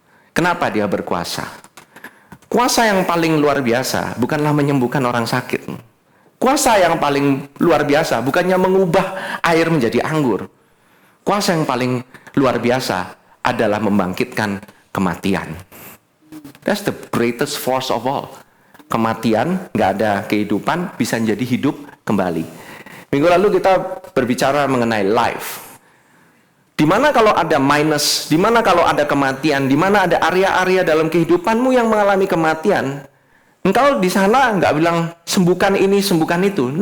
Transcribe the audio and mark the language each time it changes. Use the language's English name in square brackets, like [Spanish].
[Indonesian] Kenapa dia berkuasa? Kuasa yang paling luar biasa bukanlah menyembuhkan orang sakit. Kuasa yang paling luar biasa bukannya mengubah air menjadi anggur. Kuasa yang paling luar biasa adalah membangkitkan kematian. [English] That's the greatest force of all. [Indonesian] Kematian, nggak ada kehidupan, bisa menjadi hidup kembali. Minggu lalu kita berbicara mengenai life. Di mana kalau ada minus, di mana kalau ada kematian, di mana ada area-area dalam kehidupanmu yang mengalami kematian, engkau di sana nggak bilang sembuhkan ini, sembuhkan itu.